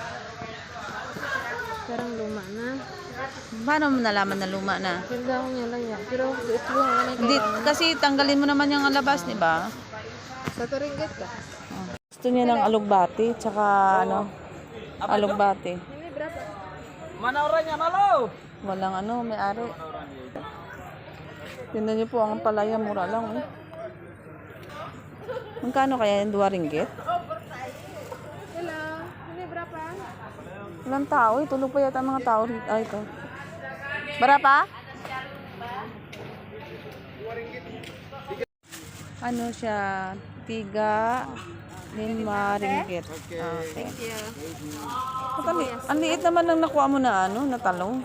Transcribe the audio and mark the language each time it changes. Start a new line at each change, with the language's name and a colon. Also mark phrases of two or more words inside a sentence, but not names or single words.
Filipino: Parang luma na. Paano mo nalaman na luma na? Ganda ko niya lang yan. Pero ito yung Hindi, kasi tanggalin mo naman yung alabas, di ba? Sa 2 ringgit ka. Gusto niya ng alugbati, tsaka alugbati.
Malay: Mana orangnya, malu?
Filipino: Walang may ari. Tingnan niyo po, ang palaya, mura lang. Eh. Magkano kaya yung 2 ringgit? Hello.
Malay: Ini berapa?
Filipino: Walang tao, tulog pa yata ang mga tao rito. Ay, ito. Berapa? Ano siya? 5 ringgit. Okay. Ang liit naman ng nakuha mo na na talong.